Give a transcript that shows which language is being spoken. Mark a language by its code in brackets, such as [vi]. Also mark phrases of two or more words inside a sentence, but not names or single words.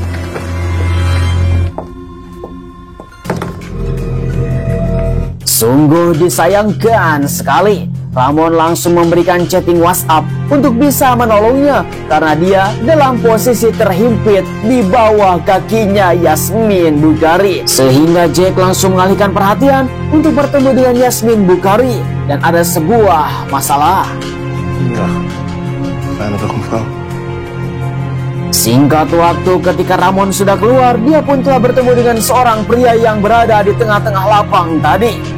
[id] Sungguh disayangkan sekali, Ramon langsung memberikan chatting WhatsApp untuk bisa menolongnya karena dia dalam posisi terhimpit di bawah kakinya Yasmin Bukhari. Sehingga Jack langsung mengalihkan perhatian untuk bertemu dengan Yasmin Bukhari dan ada sebuah masalah. [nl] Ja. Fijne dag, mevrouw. [id] Singkat waktu ketika Ramon sudah keluar, dia pun telah bertemu dengan seorang pria yang berada di tengah-tengah lapang tadi.